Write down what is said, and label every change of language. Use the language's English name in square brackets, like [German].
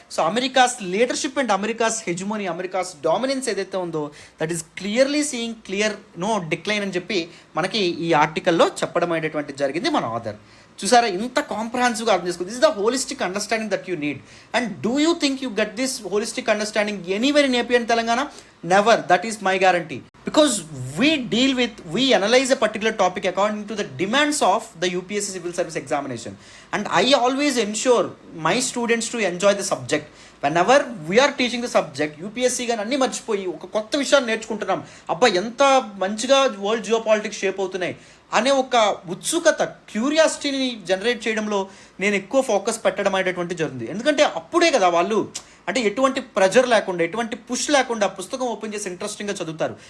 [Telugu] So America's leadership and America's హెజ్మోనీ, America's dominance ఏదైతే ఉందో [English] that is clearly seeing clear decline [Telugu] అని చెప్పి మనకి ఈ ఆర్టికల్లో చెప్పడం అనేటువంటిది జరిగింది మన ఆథర్. చూసారా? ఇంత కాంప్రహెన్సివ్గా అర్థం చేసుకో. [English] This is the holistic understanding that you need. And do you think you get this holistic understanding anywhere in AP and Telangana? Never. That is my guarantee. Because we analyze a particular topic according to the demands of the UPSC Civil Service Examination. And I always ensure my students to enjoy the subject. Whenever we are teaching the subject, [Telugu] UPSC గాని అన్నీ మర్చిపోయి ఒక కొత్త విషయాన్ని నేర్చుకుంటున్నాం, అబ్బా ఎంత మంచిగా వరల్డ్ జియో పాలిటిక్స్ షేప్ అవుతున్నాయి అనే ఒక ఉత్సుకత, క్యూరియాసిటీని జనరేట్ చేయడంలో నేను ఎక్కువ ఫోకస్ పెట్టడం అనేటువంటి జరిగింది. ఎందుకంటే అప్పుడే కదా వాళ్ళు అంటే ఎటువంటి ప్రెజర్ లేకుండా, ఎటువంటి పుష్ లేకుండా పుస్తకం ఓపెన్ చేసి ఇంట్రెస్టింగ్గా చదువుతారు.